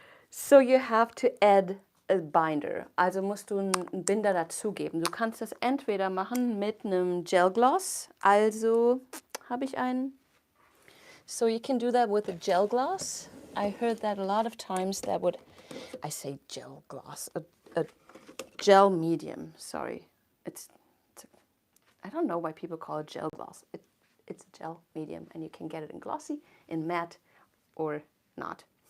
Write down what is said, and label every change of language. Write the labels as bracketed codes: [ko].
[en] So you have to add a binder. [de] Also musst du einen Binder dazugeben. Du kannst das entweder machen mit einem Gelgloss. Also habe ich einen. [en] So you can do that with a gel gloss. I heard that a lot of times that would, I say gel gloss, a gel medium, sorry. I don't know why people call it gel gloss. It's a gel medium, and you can get it in glossy, in matte, or not.